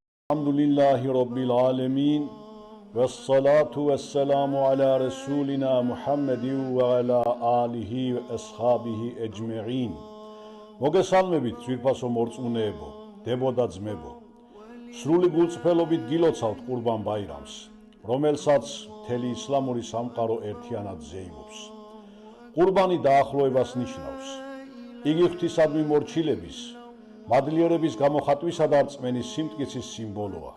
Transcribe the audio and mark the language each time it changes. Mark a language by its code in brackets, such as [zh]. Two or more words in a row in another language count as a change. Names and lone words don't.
[ar] الحمد لله رب العالمين والصلاة والسلام على رسولنا محمد وعلى آله وأصحابه أجمعين [ka] მოგესალმებით ძვირფასო მორწმუნეებო, დებო და ძმებო. სრული გულწრფელობით გილოცავთ ყურბან ბაირამს, რომელსაც მთელი ისლამური სამყარო ერთიანად ზეიმობს. ყურბანი დაახლოებას ნიშნავს. იგი ღვთისადმი მორჩილების, მადლიერების გამოხატვისა და რწმენის სიმტკიცის სიმბოლოა.